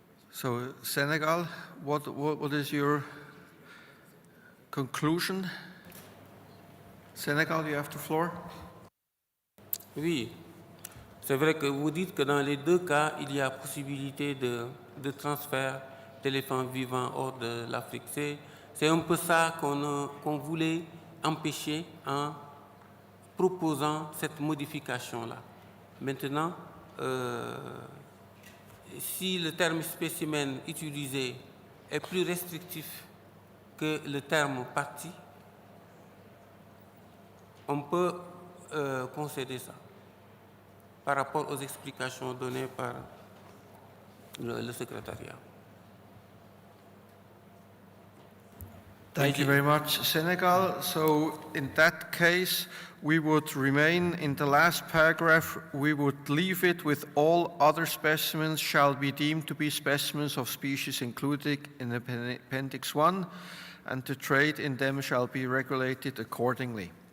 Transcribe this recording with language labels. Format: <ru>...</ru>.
<en>So Senegal, what is your conclusion? Senegal, you have the floor.</en> <fr>Oui, c'est vrai que vous dites que dans les deux cas, il y a possibilité de transfert d'éléphants vivants hors de l'Afrique. C'est un peu ça qu'on voulait empêcher en proposant cette modification-là. Maintenant, si le terme spécimen utilisé est plus restrictif que le terme partie, on peut concéder ça par rapport aux explications données par le secrétariat.</fr> <en>Thank you very much, Senegal. So in that case, we would remain in the last paragraph, we would leave it with all other specimens shall be deemed to be specimens of species included in Appendix I, and the trade in them shall be regulated accordingly.</en>